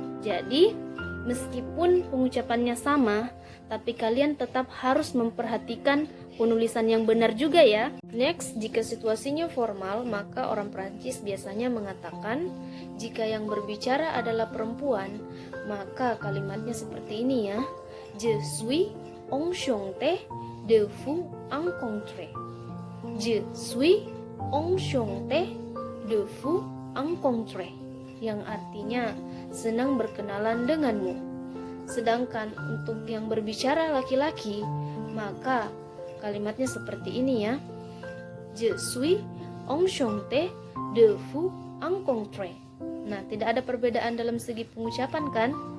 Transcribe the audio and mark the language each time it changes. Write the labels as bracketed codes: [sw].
[id] Jadi, meskipun pengucapannya sama, tapi kalian tetap harus memperhatikan penulisan yang benar juga ya. Next, jika situasinya formal, maka orang Prancis biasanya mengatakan jika yang berbicara adalah perempuan, maka kalimatnya seperti ini ya. [fr] Je suis enchanté de vous rencontrer. Je suis enchanté de vous rencontrer. [id] Yang artinya senang berkenalan denganmu. Sedangkan untuk yang berbicara laki-laki, maka kalimatnya seperti ini ya. [fr] Je suis enchanté de vous rencontrer. [id] Nah, tidak ada perbedaan dalam segi pengucapan kan?